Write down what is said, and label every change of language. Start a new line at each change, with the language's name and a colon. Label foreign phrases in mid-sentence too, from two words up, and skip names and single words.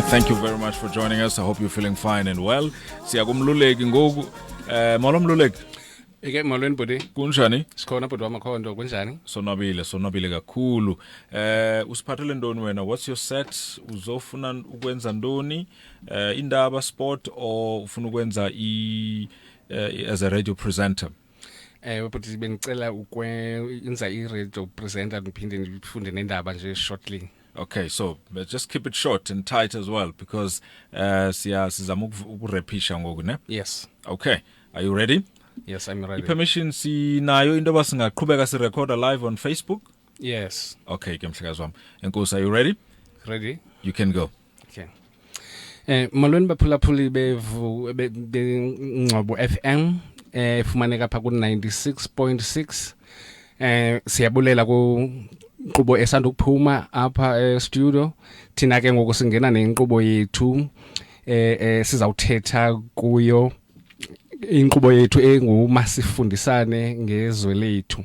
English: Thank you very much for joining us. I hope you're feeling fine and well.
Xhosa: Siyakumluleki ngoku molo mluleki. Ike molweni budi. Kunjani? Sikhona budi wamakhondo kunjani? Sonwabile kakhulu. Usiphathele ntoni wena?
English: What's your set?
Xhosa: Uzofuna ukwenza ntoni? Indaba
English: sport or
Xhosa: ufuna ukwenza
English: as a radio presenter?
Xhosa: But benicela ukwenza i-radio presenter ndiphinde ndifunde nendaba nje shortly.
English: Okay, so let's just keep it short and tight as well because
Xhosa: sizama ukurepisha ngoku ne?
English: Yes. Okay, are you ready? Yes, I'm ready.
Xhosa: I-permission sinayo into basingaqhubeka sirecorda
English: live on Facebook? Yes.
Xhosa: Okay, ke mhlekazi wami. Enkosi,
English: are you ready? Ready? You can go. Okay.
Xhosa: Molweni baphulaphuli Ngcobo FM. Fumaneka pha ku 96.6. Siyabulela ku Ngcobo esanda ukuphuma apha studio. Thina ke ngoku singena nenkqubo yethu sizawuthetha kuyo inkqubo yethu engumasifundisane ngezwe lethu.